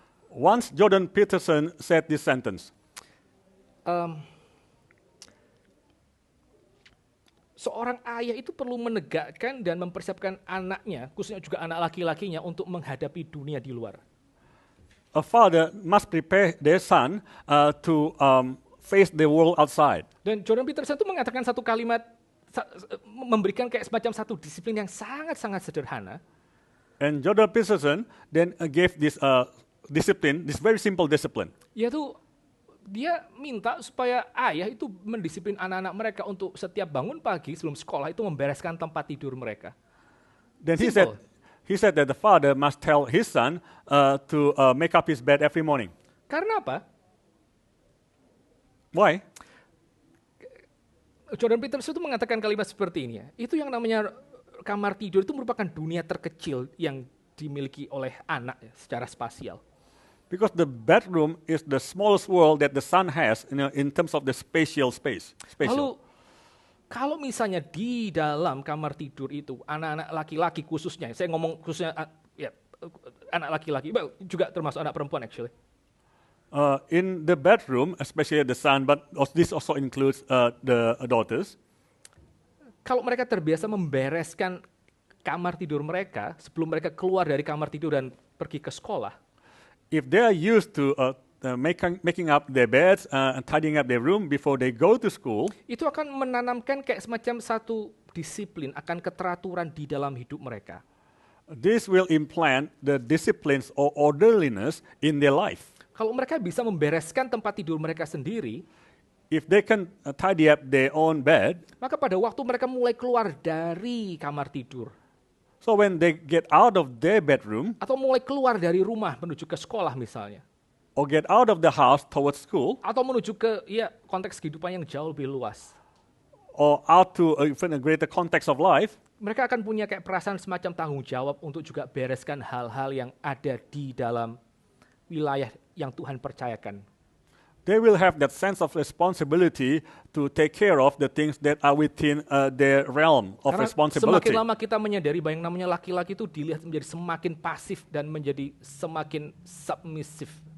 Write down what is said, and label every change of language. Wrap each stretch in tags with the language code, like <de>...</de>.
<en>Once Jordan Peterson said this sentence.</en> <id>Seorang ayah itu perlu menegakkan dan mempersiapkan anaknya, khususnya juga anak laki-lakinya untuk menghadapi dunia di luar.</id> <en>A father must prepare their son to face the world outside.</en> <id>Dan Jordan Peterson itu mengatakan satu kalimat, memberikan kayak semacam satu disiplin yang sangat-sangat sederhana.</id> <en>And Jordan Peterson then gave this discipline, this very simple discipline.</en> <id>Yaitu dia minta supaya ayah itu mendisiplin anak-anak mereka untuk setiap bangun pagi sebelum sekolah itu membereskan tempat tidur mereka.</id> <en>Then Simple. he said that the father must tell his son to make up his bed every morning.</en> <id>Karena apa?</id> <en>Why?</en> <id>Jordan Peterson itu mengatakan kalimat seperti ini ya. Itu yang namanya kamar tidur itu merupakan dunia terkecil yang dimiliki oleh anak ya, secara spasial.</id> <en>Because the bedroom is the smallest world that the son has in terms of the spatial space.</en> <id>Lalu kalau misalnya di dalam kamar tidur itu anak-anak laki-laki khususnya, saya ngomong khususnya ya, anak laki-laki, juga termasuk anak perempuan actually.</id> <en>In the bedroom, especially the son, but this also includes the daughters.</en> <id>Kalau mereka terbiasa membereskan kamar tidur mereka sebelum mereka keluar dari kamar tidur dan pergi ke sekolah,</id> <en>if they are used to making up their beds and tidying up their room before they go to school,</en> <id>itu akan menanamkan kayak semacam satu disiplin akan keteraturan di dalam hidup mereka.</id> <en>this will implant the disciplines or orderliness in their life.</en> <id>Kalau mereka bisa membereskan tempat tidur mereka sendiri,</id> <en>If they can tidy up their own bed,</en> <id>maka pada waktu mereka mulai keluar dari kamar tidur,</id> <en>so when they get out of their bedroom</en> <id>atau mulai keluar dari rumah menuju ke sekolah misalnya,</id> <en>or get out of the house towards school,</en> <id>atau menuju ke konteks kehidupan yang jauh lebih luas,</id> <en>or out to even a greater context of life,</en> <id>mereka akan punya kayak perasaan semacam tanggung jawab untuk juga bereskan hal-hal yang ada di dalam wilayah yang Tuhan percayakan.</id> <en>they will have that sense of responsibility to take care of the things that are within their realm of</en> <id>Karena</id> <en>responsibility.</en> <id>semakin lama kita menyadari bahwa yang namanya laki-laki itu dilihat menjadi semakin pasif dan menjadi semakin submissive.</id>